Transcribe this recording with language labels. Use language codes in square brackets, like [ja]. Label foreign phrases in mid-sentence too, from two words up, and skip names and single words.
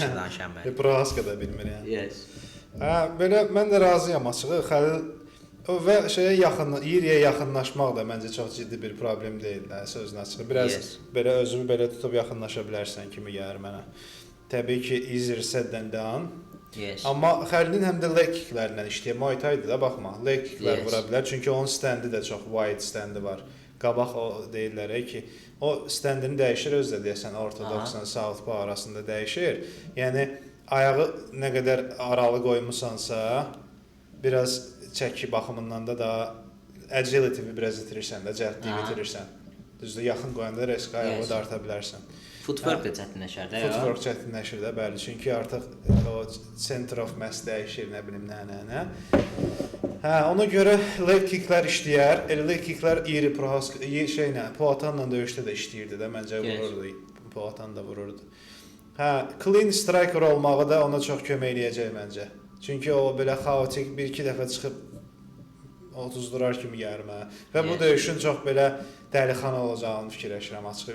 [az] Proxaska da bilmir yəni. [en] Yes. [az] Belə mən də razıyam açığı. Xəlil və yeriyə yaxınlaşmaq da məncə çox ciddi bir problem deyil də, sözün açığı. Biraz belə özümü belə tutub yaxınlaşa bilərsən kimi gəlir mənə. Təbii ki, [en] easier said than done. Yes. [az] Amma Xəlilin həm də [en] leg kicklərlə [az] işləyir. Muay Thai-dır da, baxma. [en] Leg kicklər [az] vura bilər. Çünki onun stendi də çox wide stendi var. qabaq o deyirlər ki, o standını dəyişir özü də deyəsən ortodoksla southpaw arasında dəyişir. Yəni ayağı nə qədər aralı qoymusansa, biraz çəki baxımından da daha agility-ni biraz itirirsən də, cəldliyi itirirsən. Düzdür, yaxın qoyanda risk ayağı darta bilərsən. Footwork da çətinləşər də. Footwork çətinləşir də, bəli. Çünki artıq o [en] center of mass [az] dəyişir, nə bilim nə. Ona görə [en] leg kicklər [az] işləyər. [en] Leg kicklər [az] iri Poatanla döyüşdə də işləyirdi də, məncə vururdu. Poatan da vururdu. [en] Clean striker [az] olmağı da ona çox kömək eləyəcək məncə. Çünki o belə xaotik 1-2 dəfə çıxıb 30 durar kimi gəlmə və bu döyüşün çox belə dəlixana olacağını fikirləşirəm açığı.